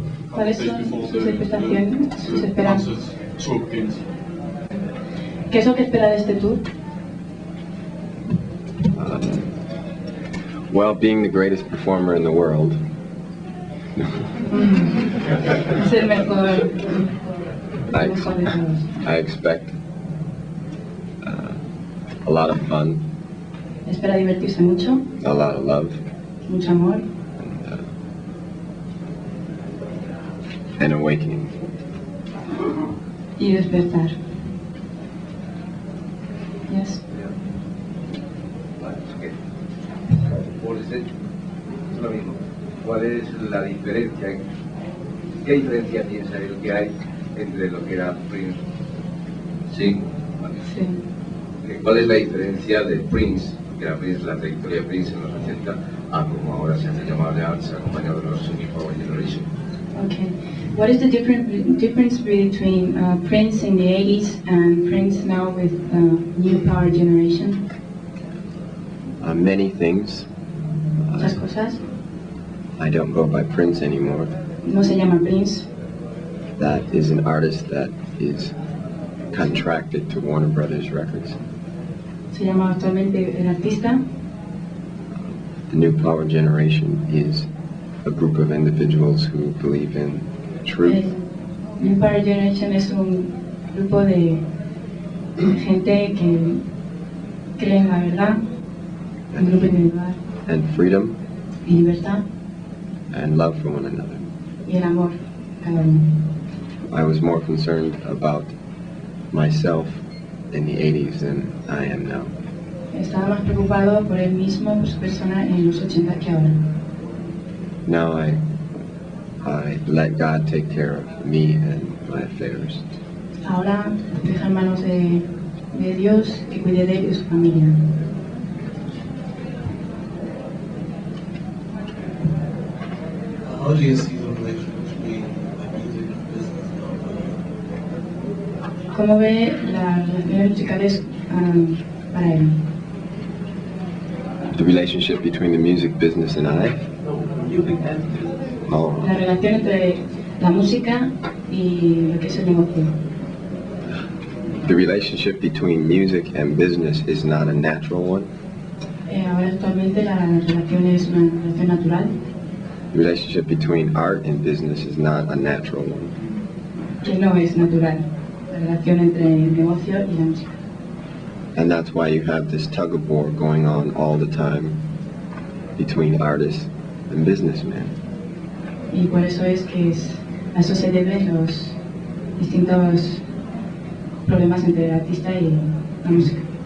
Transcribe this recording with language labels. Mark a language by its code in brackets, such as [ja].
[es] ¿Cuáles son sus expectaciones, sus esperanzas? [en] Tour begins? [es] ¿Qué es lo que espera de este tour? [en] Well, being the greatest performer in the world. [es] Ser mejor. [en] I expect a lot of fun, [es] Espera divertirse mucho, [en] a lot of love, [es] mucho amor [en] and awakening. [es] y despertar. [en] Yes. [es] Es lo mismo. ¿Cuál es la diferencia? ¿Qué diferencia piensa él que hay entre lo que era Prince? Sí. Sí. ¿Cuál es la diferencia de Prince, que era Prince, la trayectoria de Prince en los 80, a como ahora se hace llamar de Arts, acompañado de los New Power Generation? [en] Okay. What is the difference between Prince in the 80s and Prince now with New Power Generation? Many things. [es] Muchas cosas. [en] I don't go by Prince anymore. [es] No se llama Prince. [en] That is an artist that is contracted to Warner Brothers Records. [es] Se llama actualmente el artista. [en] The New Power Generation is a group of individuals who believe in truth. [es] New Power Generation es un grupo de gente que cree en la verdad, un grupo individual, [en] And freedom [es] y libertad [en] and love for one another. [es] y el amor cada uno. [en] I was more concerned about myself in the 80s than I am now. [es] Estaba más preocupado por él mismo, por su persona en los 80 que ahora. [en] Now I let God take care of me and my affairs. [es] Ahora deja en manos de Dios que cuide de él y de su familia. [en] How do you see the relation between the music and business now? [es] ¿Cómo ve las relaciones musicales para él? [en] The relationship between the music business and I? Oh, [es] La relación entre la música y lo que es el negocio. [en] the relationship between music and business is not a natural one. [es] Ahora actualmente la relación es una relación natural, [en] The relationship between art and business is not a natural one. [es] que no es natural. La relación entre el negocio y la música. [en] And that's why you have this tug of war going on all the time between artists and businessmen. [es] Y por eso es que a eso se deben los distintos problemas entre el artista y la música.